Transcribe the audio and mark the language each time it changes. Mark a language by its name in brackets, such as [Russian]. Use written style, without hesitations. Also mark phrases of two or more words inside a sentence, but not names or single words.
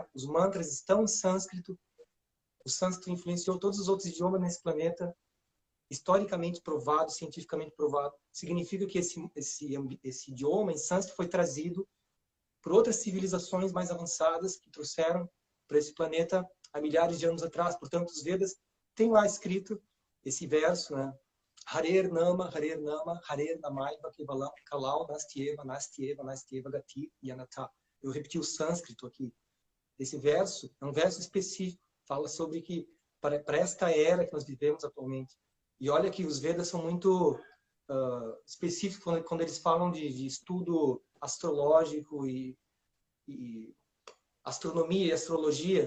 [Portuguese] Os mantras estão em sânscrito. O sânscrito influenciou todos os outros idiomas nesse planeta, historicamente provado, cientificamente provado. Significa que esse idioma em sânscrito foi trazido por outras civilizações mais avançadas que trouxeram para esse planeta há milhares de anos atrás. Portanto, os Vedas têm lá escrito esse verso, né? [Sanskrit] हरेर् नाम हरेर् नामैव केवलम् कलौ नास्त्येव नास्त्येव नास्त्येव गति यनत. [Portuguese] Eu repeti o sânscrito aqui. Esse verso é um verso específico, fala sobre que para esta era que nós vivemos atualmente. E olha que os Vedas são muito específicos quando eles falam de estudo astrológico e astronomia e astrologia.